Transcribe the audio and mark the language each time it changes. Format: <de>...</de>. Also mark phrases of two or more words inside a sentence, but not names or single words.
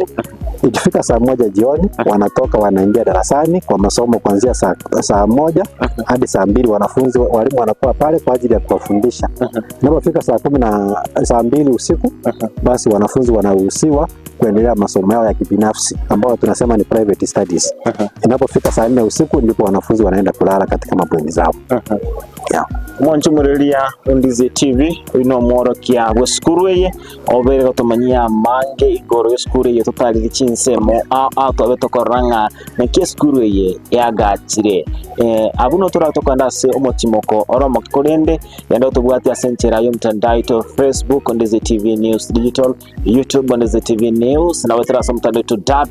<sw>Ikifika saa 1 jioni wanatoka wanaingia darasani kwa masomo kuanzia saa 1 hadi saa 2. Walimu wanakuwa pale kwa ajili ya kuwafundisha. Inapofika saa 2 usiku, basi wanafunzi wanaruhusiwa kuendelea masomo yao ya kibinafsi ambao tunasema ni</sw> <en>private studies.</en> <sw>Inapofika saa 4 usiku ndipo wanafunzi wanaenda kulala katika mabweni zao.</sw> <guz>Mwanju murelia Undizi TV ino moro kia weskuru ye obere gotomanyia mange igoro weskuru ye totali chinsemo ato betokoranga na keskuru ye yagachire abuno turatokanda se omotimoko oromo korende yanda tubwati asenchera yo mtandao to Facebook Undizi TV News Digital, YouTube Undizi TV News na wetera somtandao to</guz>